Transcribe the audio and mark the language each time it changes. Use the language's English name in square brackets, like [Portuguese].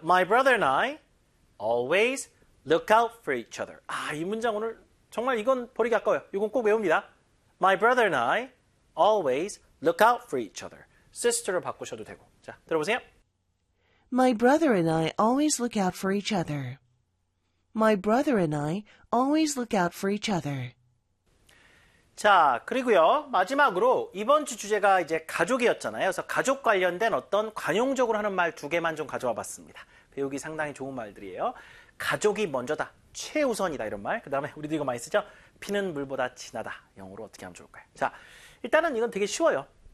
[English] My brother and I always look out for each other. [Korean] 아, 이 문장 오늘 정말 이건 버리기 아까워요. 이건 꼭 외웁니다. [English] My brother and I always look out for each other. [Korean] Sister를 바꾸셔도 되고. 자, 들어보세요. [English] My brother and I always look out for each other. My brother and I always look out for each other. [Korean] 자, 그리고요. 마지막으로 이번 주 주제가 이제 가족이었잖아요. 그래서 가족 관련된 어떤 관용적으로 하는 말 두 개만 좀 가져와 봤습니다. 배우기 상당히 좋은 말들이에요. 가족이 먼저다. 최우선이다. 이런 말. 그 다음에 우리도 이거 많이 쓰죠. 피는 물보다 진하다. 영어로 어떻게 하면 좋을까요? 자, 일단은 이건 되게 쉬워요.